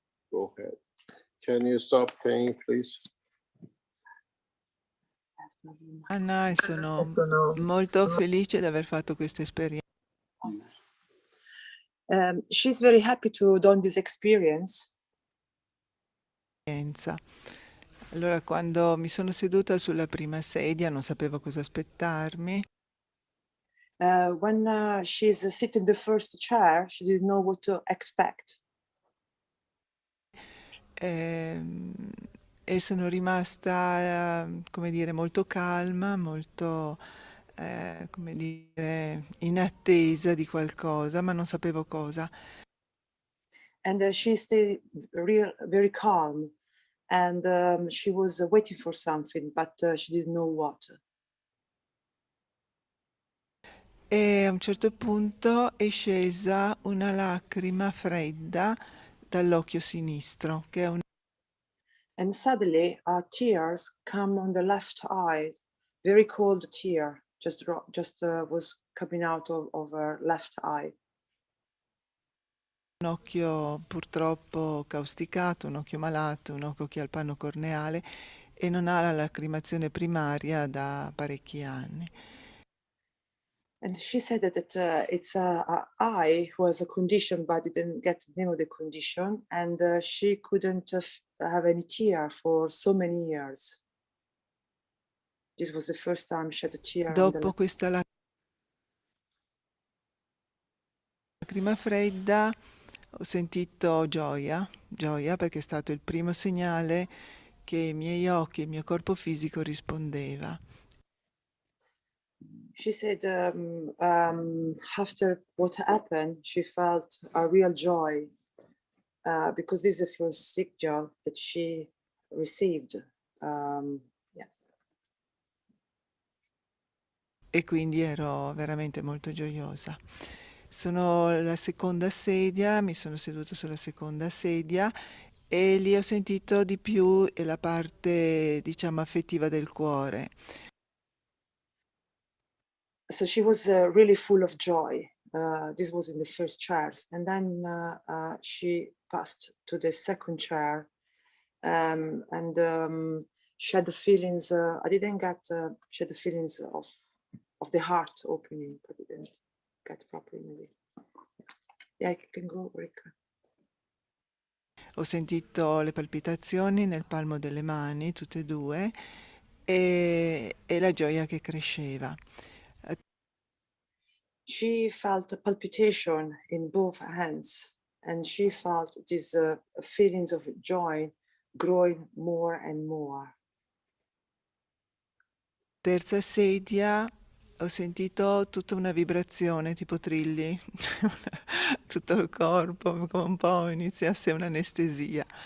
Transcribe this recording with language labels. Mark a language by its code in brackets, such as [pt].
[en] go ahead. Can you stop playing, please? [it] Anna, e sono molto felice di aver fatto questa esperienza. [en] She's very happy to done this experience. [it] Allora, quando mi sono seduta sulla prima sedia non sapevo cosa aspettarmi. [en] When she's sitting in the first chair, she didn't know what to expect. [it] E sono rimasta, come dire, molto calma, molto, come dire, in attesa di qualcosa, ma non sapevo cosa. [en] And she stayed very calm, and she was waiting for something, but she didn't know what. [it] E a un certo punto è scesa una lacrima fredda dall'occhio sinistro, che è un [en] And suddenly, tears come on the left eyes, very cold tear, just was coming out of her left eye. [it] un occhio purtroppo causticato, un occhio malato, un occhio che ha il panno corneale e non ha la lacrimazione primaria da parecchi anni. [en] And she said that it's a eye who has a condition, but didn't get the name of the condition, and she couldn't have any tear for so many years. This was the first time she had a tear on the [it] Dopo [en] left. [it] questa lacrima fredda ho sentito gioia perché è stato il primo segnale che i miei occhi e il mio corpo fisico rispondeva. [en] She said after what happened, she felt a real joy because this is the first signal that she received. Yes. [it] E quindi ero veramente molto gioiosa. Sono alla seconda sedia, mi sono seduta sulla seconda sedia e lì ho sentito di più la parte, diciamo, affettiva del cuore. [en] So she was really full of joy. This was in the first chairs, and then she passed to the second chair, and she had the feelings. I didn't get. She had the feelings of the heart opening, but I didn't get properly. Maybe. Yeah, I can go, Rick. [it] Ho sentito le palpitazioni nel palmo delle mani, tutte e due, e la gioia che cresceva. [en] She felt a palpitation in both hands, and she felt these feelings of joy growing more and more. [it] Terza sedia ho sentito tutta una vibrazione tipo trilli, tutto il corpo, come un po' iniziasse un'anestesia.